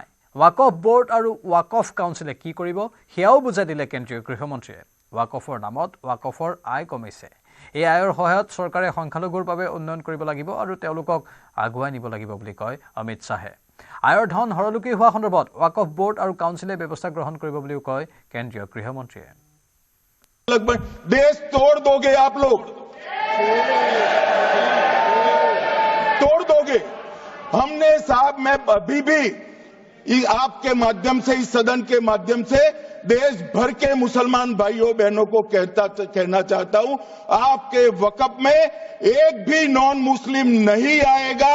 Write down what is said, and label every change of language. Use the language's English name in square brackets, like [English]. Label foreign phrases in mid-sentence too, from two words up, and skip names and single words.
[Assamese] ৱাকফ বোৰ্ড আৰু ৱাকফ কাউন্সিলে কি কৰিব সেয়াও বুজাই দিলে কেন্দ্ৰীয় গৃহমন্ত্ৰীয়ে। ৱাকফৰ নামত ৱাকফৰ আয় কমিছে। এই আয়ৰ সহায়ত চৰকাৰে সংখ্যালঘুৰ বাবে উন্নয়ন কৰিব লাগিব আৰু তেওঁলোকক আগুৱাই নিব লাগিব বুলি কয় অমিত শ্বাহে। আয়ৰ ধন হৰলুকি হোৱা সন্দৰ্ভত ৱাকফ বোৰ্ড আৰু কাউন্সিলে ব্যৱস্থা গ্ৰহণ কৰিব বুলিও কয় কেন্দ্ৰীয় গৃহমন্ত্ৰীয়ে। [Hindi] देश तोड़ दोगे आप लोग, तोड़ दोगे। हमने साहब, मैं अभी भी आपके माध्यम से, इस सदन के माध्यम से देश भर के मुसलमान भाइयों बहनों को कहना चाहता हूं, आपके वक़्फ में एक भी [English] non Muslim [Hindi] नहीं आएगा।